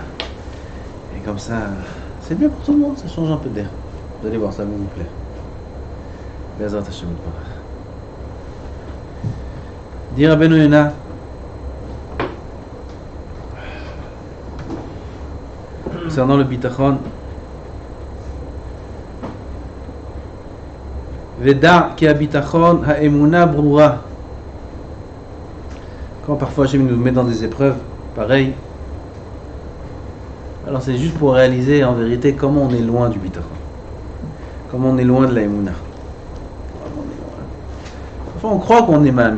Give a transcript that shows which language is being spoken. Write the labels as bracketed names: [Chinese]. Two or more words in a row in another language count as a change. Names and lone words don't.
[French] Et comme ça, c'est bien pour tout le monde, ça change un peu d'air. Vous allez voir, ça va vous plaire. [Hebrew] בעזרת השם יתברך. Dire Rabbeinu Yonah, [French] concernant le bitachon, [Hebrew] ודע כי הביטחון האמונה ברורה. [French] Quand parfois Hachem nous met dans des épreuves, pareil. Alors c'est juste pour réaliser en vérité comment on est loin du bitachon. Comment on est loin de la emuna. Parfois on croit qu'on est ma'amin.